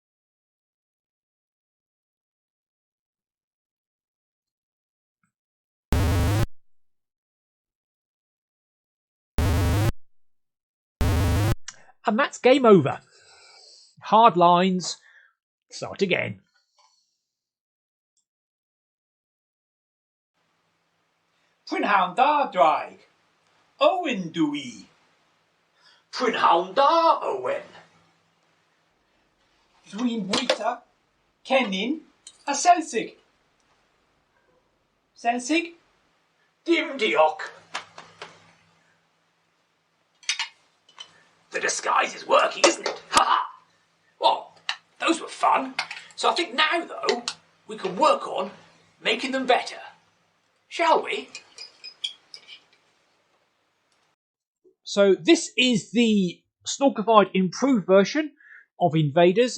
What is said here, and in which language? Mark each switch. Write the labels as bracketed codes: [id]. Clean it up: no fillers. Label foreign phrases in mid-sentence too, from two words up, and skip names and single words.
[en] And that's game over. Hard lines. Start again. [cy] Prynhawn da Draig. Owen dwi. Prynhawn da, Owen. Dwi'n bwyta. Cennin. A Selsig. Selsig? Dim diolch. [en] The disguise is working, isn't it? Ha ha! Well, those were fun. So I think now, though, we can work on making them better. Shall we? So this is the Snorkified improved version of Invaders.